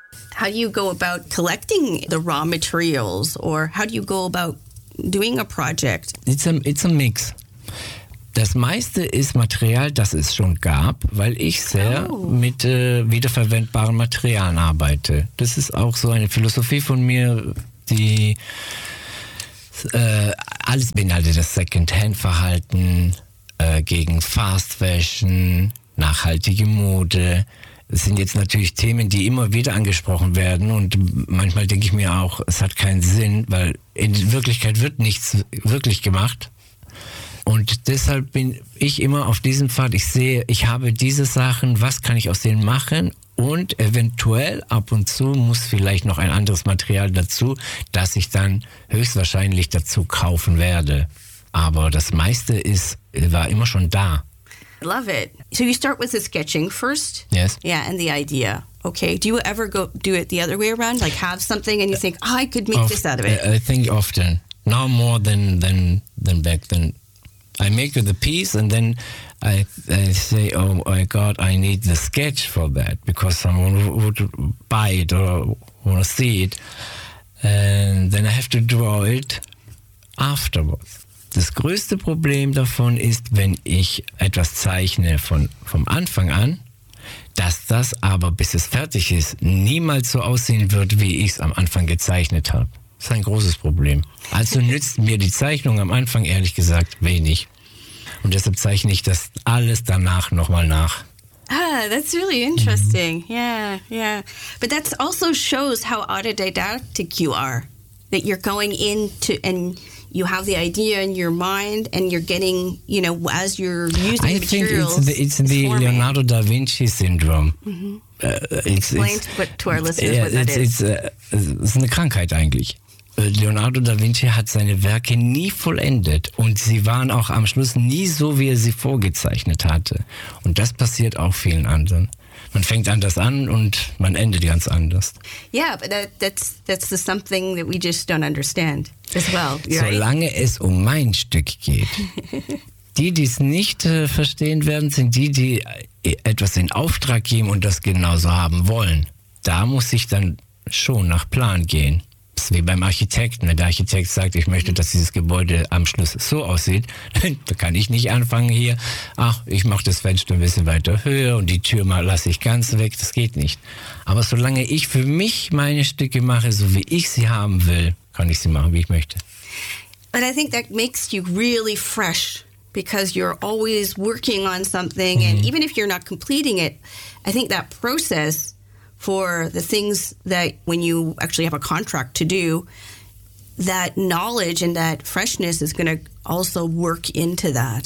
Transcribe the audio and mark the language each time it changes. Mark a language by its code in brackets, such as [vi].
[en] How do you go about collecting the raw materials, or how do you go about doing a project? It's a mix. [de] Das meiste ist Material, das es schon gab, weil ich sehr mit wiederverwendbaren Materialien arbeite. Das ist auch so eine Philosophie von mir, die alles beinhaltet, das Second-Hand-Verhalten gegen Fast Fashion, nachhaltige Mode. Das sind jetzt natürlich Themen, die immer wieder angesprochen werden, und manchmal denke ich mir auch, es hat keinen Sinn, weil in Wirklichkeit wird nichts wirklich gemacht. Und deshalb bin ich immer auf diesem Pfad. Ich sehe, ich habe diese Sachen, was kann ich aus denen machen? Und eventuell ab und zu muss vielleicht noch ein anderes Material dazu, das ich dann höchstwahrscheinlich dazu kaufen werde. Aber das meiste ist, war immer schon da. [en] Love it. So you start with the sketching first? Yes. Yeah, and the idea. Okay, do you ever go do it the other way around? Like have something and you think, oh, I could make this out of it. I think often, now more than back then. I make the piece and then I say, oh my God, I need the sketch for that because someone would buy it or want to see it. And then I have to draw it afterwards. [de] Das größte Problem davon ist, wenn ich etwas zeichne vom Anfang an, dass das aber, bis es fertig ist, niemals so aussehen wird, wie ich es am Anfang gezeichnet habe. Das ist ein großes Problem. Also nützt mir die Zeichnung am Anfang ehrlich gesagt wenig. Und deshalb zeichne ich das alles danach nochmal nach. [en] Ah, that's really interesting. Mm-hmm. Yeah, yeah. But that also shows how autodidactic you are. That you're going into and you have the idea in your mind and you're getting, you know, as you're using materials. I think it's the Leonardo da Vinci syndrome. Mm-hmm. Explain to our listeners what that is. [de] Es ist eine Krankheit eigentlich. Leonardo da Vinci hat seine Werke nie vollendet und sie waren auch am Schluss nie so, wie er sie vorgezeichnet hatte. Und das passiert auch vielen anderen. Man fängt anders an und man endet ganz anders. [en] Yeah, but that's the something that we just don't understand as well. [de] Solange es um mein Stück geht. Die es nicht verstehen werden, sind die, die etwas in Auftrag geben und das genauso haben wollen. Da muss ich dann schon nach Plan gehen. Das ist wie beim Architekten. Wenn der Architekt sagt, ich möchte, dass dieses Gebäude am Schluss so aussieht, dann kann ich nicht anfangen hier. Ach, ich mache das Fenster ein bisschen weiter höher und die Tür mal lasse ich ganz weg. Das geht nicht. Aber solange ich für mich meine Stücke mache, so wie ich sie haben will, kann ich sie machen, wie ich möchte. [en] But I think that makes you really fresh, because you're always working on something. Mm-hmm. And even if you're not completing it, I think that process for the things that when you actually have a contract to do, that knowledge and that freshness is going to also work into that,